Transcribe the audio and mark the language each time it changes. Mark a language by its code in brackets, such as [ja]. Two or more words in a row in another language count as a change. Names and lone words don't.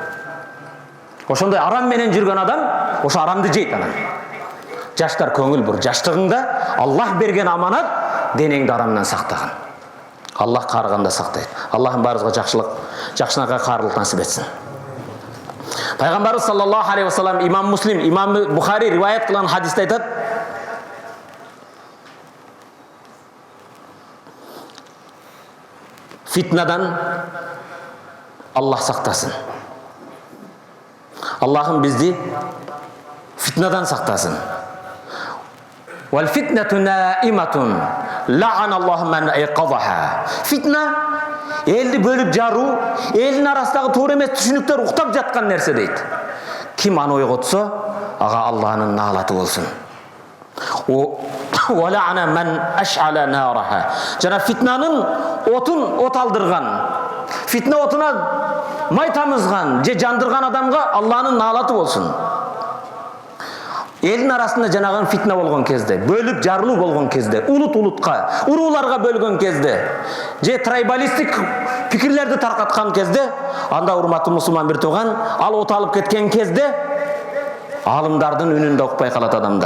[ky] Ошондой арам менен жүргөн адам, ошо арамды жейт анан. Жаштар көңүл бур. Жаштыгыңда Аллах берген аманат, денеңди арамдан сактаган. Аллах карыганда сактайт. Аллахым барыбызга жакшылык, жакшынакай карылык насип этсин. Пайгамбарыбыз [ar] صلى الله عليه وسلم, [ky] имам Муслим, имам Бухари риваят кылган хадисте айтат: фитнадан Аллах сактасын. Аллахым бизди фитнадан сактасын. [ar] والفتنة نائمة لعن الله من أيقظها. [ky] Фитна элди бөлүп жаруу, элдин арасындагы туура эмес түшүнүктөр уктап жаткан нерсе дейт. Ким аны ойготсо, ага Аллахнын наалаты болсун. [ar] ولعن من أشعل نارها. [ky] Жана фитнанын отун от алдырган, фитна отуна май тамызган, же жандырган адамга Аллахнын наалаты болсун. Элдин арасында жанаган фитна болгон кезде, бөлүп жарылуу болгон кезде, улут-улутка, урууларга бөлгөн кезде, же трайбалистик пикирлерди таркаткан кезде, анда урматтуу мусулман бир туган, ал от алып кеткен кезде, алымдардын үнүн да укпай калат адамдар.